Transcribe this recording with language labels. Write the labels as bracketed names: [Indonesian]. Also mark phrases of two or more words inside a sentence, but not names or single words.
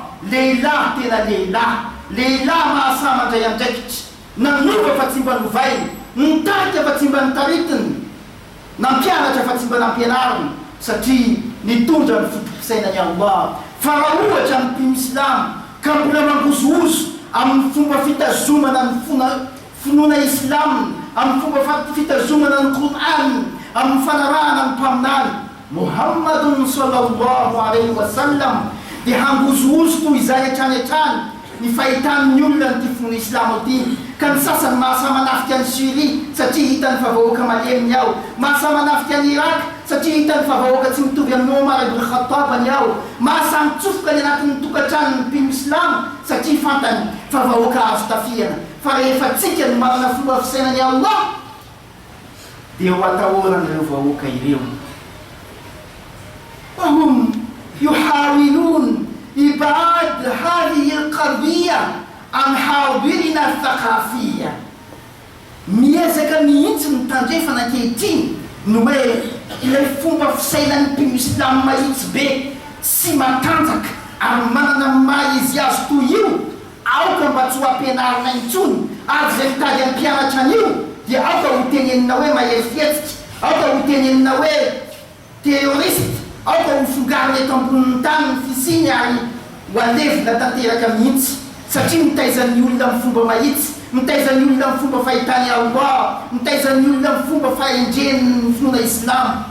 [Malagasy] Lehilahy tena lehilahy mahasama andray andraikitra nanova fa tsy mba novainy nitarika fa tsy mba nitaritiny nampianatra fa tsy mba nampianariny satria nitondra ny foto-pisainany Allah. Fa raha ohatra ny mpino islam ka mbola mangozohozo amin'ny fomba fitazomana ny finoana islam amin'ny fomba fitazomana ny Qur'an amin'ny fanarahana ny mpaminany Muhammadun [Arabic] صلى الله عليه وسلم [Malagasy] dia hangozohozo toy izay hatrany ny fahitan'ny olona ny finoana islam ity. Ka ny sasany mahasama nafika ny Syrie satria hitany favahoaka maleminy ao, mahasama nafika ny Irak satria hitany favahoaka tsy mitovy amin'ny Omar ibn Khattab ny ao, mahasamy tsofoka ny anatin'ny tokantrano ny mpino islam satria fantany favahoaka azo tafiana. Fa rehefa tsika ny manana fomba fisainany Allah dia ho atahorany ireo vahoaka ireo. [Arabic] وهم يحاولون إبعاد هذه القضية عن حاضرنا الثقافية. [Malagasy] miezaka mihitsy ny tandrefana ankehitriny no hoe ilay fomba fisainan'ny mpino islam mahitsy be sy matanjaka ary manana maha izy azy toy io aoka mba tsy ho ampianarina intsony ary zay mitady amin'ny mpianatra an'io dia aoka ho tenenina hoe maherifetsika, aoka ho tenenina hoe terroriste, aoka ho fongariny eto ambonin'ny tany ny fisiny ary ho alevina tanteraka mihitsy satria mitaizan'ny olona amin'ny fomba mahitsy, mitaizan'ny olona amin'ny fomba fahitany Allah, mitaizan'ny olona amin'ny fomba fahendreny ny finoana islam.